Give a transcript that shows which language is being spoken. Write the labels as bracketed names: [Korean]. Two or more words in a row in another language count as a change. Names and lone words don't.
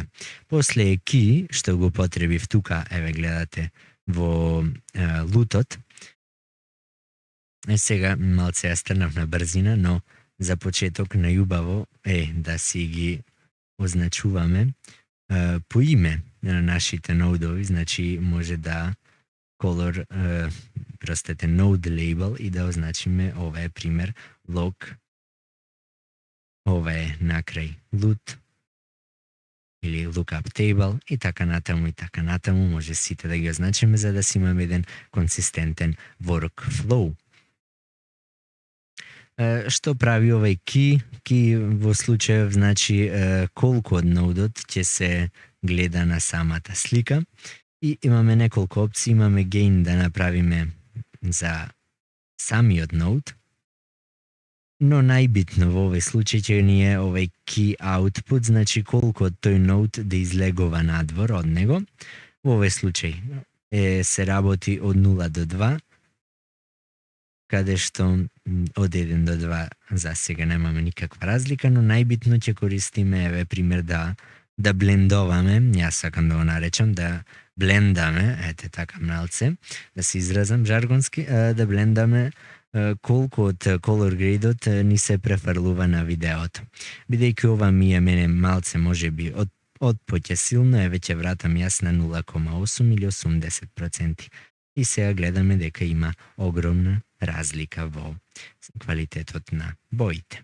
[Macedonian] После е key што го потребив тука, еве гледате во лутот. Сега малце ја стрнав на брзина, но за почеток најубаво е да си ги означуваме по име на нашите нодови, значи може да [English] color node label [Macedonian] и да означиме ова е пример log, ова е накрај loot или [English] lookup table [Macedonian] и така натаму може сите да ги означиме за да си имаме еден консистентен workflow. Што прави овај key? Key во случајов значи колку од нодот ќе се гледа на самата слика и имаме неколку опции. Имаме gain да направиме за самиот нод, но најбитно во овој случај ќе ни е овај [English] key output, [Macedonian] значи колку од тој нод да излегува надвор од него. Во овој случај се работи од 0 до 2, каде што од 1 до 2 за сега немаме никаква разлика, но најбитно ќе користиме еве пример да блендоваме, јас сакам да го наречам, да блендаме, ете така малце, да се изразам жаргонски, да блендаме колку од [English] color grade- [Macedonian] от ни се префрлува на видеото. Бидејќи ова ми е мене малце можеби од поќе силно, еве ќе вратам јас на 0,8 или 80%. И сега гледаме дека има огромна разлика во квалитетот на боите.